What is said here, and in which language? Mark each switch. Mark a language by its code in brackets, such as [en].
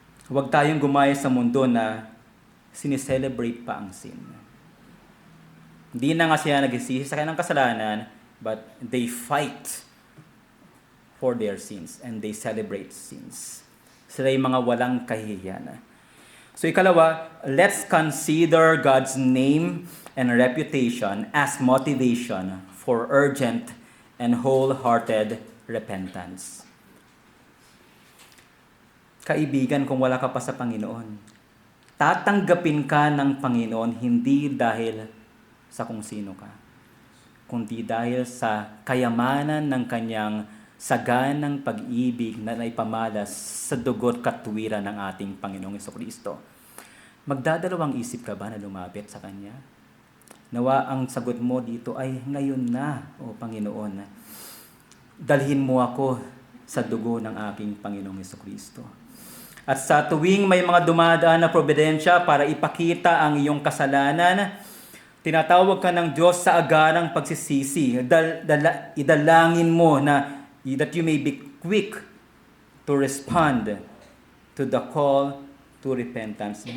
[tl] Huwag tayong gumaya sa mundo na sineselebrate pa ang sin. Hindi na nga sila nagsisisi sa kanilang kasalanan, [en] but they fight for their sins and they celebrate sins. [tl] Sila yung mga walang kahihiyan. [en] So ikalawa, let's consider God's name and reputation as motivation for urgent and wholehearted repentance. [tl] Kaibigan, kung wala ka pa sa Panginoon, tatanggapin ka ng Panginoon hindi dahil sa kung sino ka, kundi dahil sa kayamanan ng kanyang saganang pag-ibig na naipamalas sa dugo't katwiran ng ating Panginoong Jesucristo. Magdadalawang isip ka ba na lumapit sa Kanya? Nawa ang sagot mo dito ay ngayon na, O Panginoon. Dalhin mo ako sa dugo ng aking Panginoong Jesucristo. At sa tuwing may mga dumadaan na probidensya para ipakita ang iyong kasalanan, tinatawag ka ng Diyos sa agarang pagsisisi. Idalangin mo na [en] that you may be quick to respond to the call to repentance.